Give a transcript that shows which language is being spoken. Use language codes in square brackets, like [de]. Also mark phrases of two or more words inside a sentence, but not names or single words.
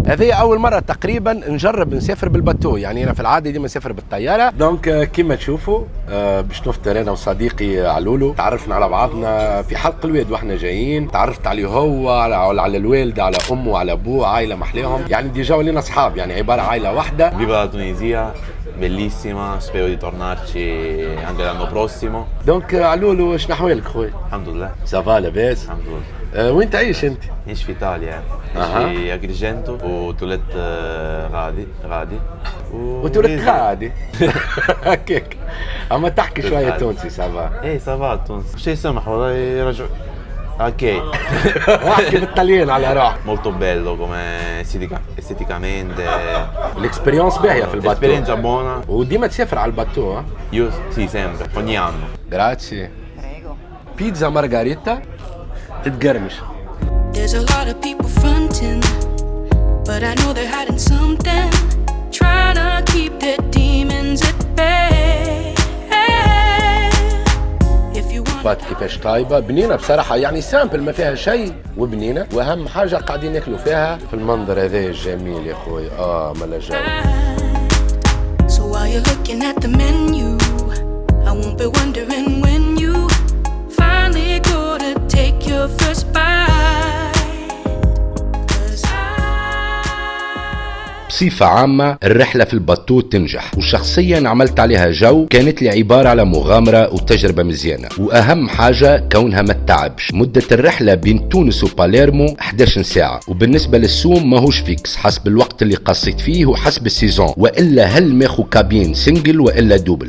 [ar] هذه اول مره تقريبا نجرب نسافر بالباتو، يعني انا في العاده ديما نسافر بالطياره. دونك كيما تشوفوا باش نفطر انا وصديقي علولو، تعرفنا على بعضنا في حلق الواد واحنا جايين، تعرفت عليه هو على الوالده على امه على ابوه، عائله محليهم، يعني ديجا ولينا اصحاب، يعني عباره عائله واحده. [it] Viva la Tunisia, bellissima, spero di tornarci anche l'anno prossimo. [ar] دونك علولو شنو احوالك خويا؟ الحمد لله. صافا لاباس؟ الحمد لله. وين تعيش انت؟ نعيش في ايطاليا، نعيش في اجريجنتو وتولدت غادي وتولدت غادي هكاك، اما تحكي شويه تونسي صافا؟ ايه صافا تونس شي سمح والله يرجع. اوكي. احكي بالطليان على روحك. [it] molto bello come esteticamente. [ar] الاكسبيريونس باهيه في الباتو. [it] Esperienza buona. [ar] وديما تسافر على الباتو ها؟ [it] Io sì, sempre, ogni anno. [ar] جراتسي. بيتزا مارغاريتا تتقرمش. [en] There's a lot of people fronting, but I know they're hiding something, trying to keep their demons at bay. If you want [ar] بات كيفاش طايبه بنينه بصراحه، يعني سامبل ما فيها شيء وبنينه، واهم حاجه قاعدين ياكلوا فيها في المنظر هذا الجميل يا خويا. ملا جو. [en] So while you're looking at the menu, I won't be wondering when you finally go to take your first bite. 'Cause [ar] بصفة عامة الرحلة في الباتو تنجح، وشخصيا عملت عليها جو، كانت لي عبارة على مغامرة وتجربة مزيانة، وأهم حاجة كونها ما تتعبش. مدة الرحلة بين تونس وباليرمو 11 ساعة، وبالنسبة للسوم ماهوش فيكس، حسب الوقت اللي قصيت فيه وحسب السيزون، وإلا هل ماخو كابين سنجل وإلا دوبل.